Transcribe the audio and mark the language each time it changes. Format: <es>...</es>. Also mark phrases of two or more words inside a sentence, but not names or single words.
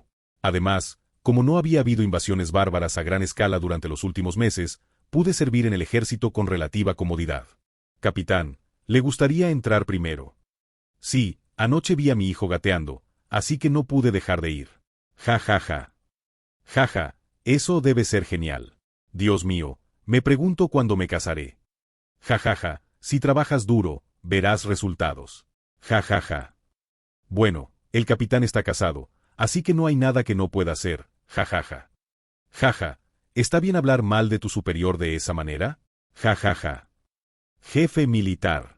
<es>Además, como no había habido invasiones bárbaras a gran escala durante los últimos meses, pude servir en el ejército con relativa comodidad. Capitán, ¿le gustaría entrar primero? Sí, anoche vi a mi hijo gateando, así que no pude dejar de ir. Ja ja ja. Ja ja, eso debe ser genial. Dios mío, me pregunto cuándo me casaré. Ja ja ja, si trabajas duro, verás resultados. Ja ja ja. Bueno, el capitán está casado, así que no hay nada que no pueda hacer, ja ja ja. Ja ja, ¿está bien hablar mal de tu superior de esa manera? Ja ja ja. Jefe militar.</es>